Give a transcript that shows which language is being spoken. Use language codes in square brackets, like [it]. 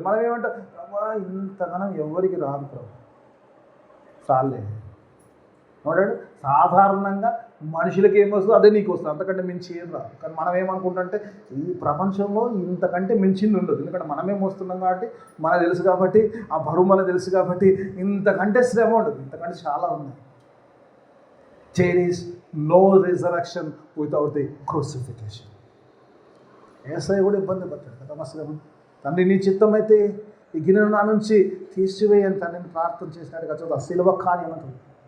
[te] మనం ఏమంటాం, ప్రభా ఇంతగానం ఎవరికి రాదు ప్రభు, చాలే చూడండి. సాధారణంగా మనుషులకి ఏమొస్తుందో అదే నీకు వస్తుంది, అంతకంటే మించి ఏం రాదు. కానీ మనం ఏమనుకుంటుంటే ఈ ప్రపంచంలో ఇంతకంటే మించింది ఉండదు, ఎందుకంటే మనమేం వస్తున్నాం కాబట్టి, మనకు తెలుసు కాబట్టి, ఆ బరువు మనకు తెలుసు కాబట్టి ఇంతకంటే శ్రమ ఉండదు, ఇంతకంటే చాలా ఉన్నాయి. [en] There is no resurrection without the crucifixion. [te] ఏసయ్య కూడా ఇబ్బంది పడ్డాడు కదా శ్రమ. తండ్రి నీ చిత్తం అయితే ఈ గిన్నెను నా నుంచి తీసివేయని తండ్రిని ప్రార్థన చేసినాడు కదా, సిలువ కార్యం అంటుంది.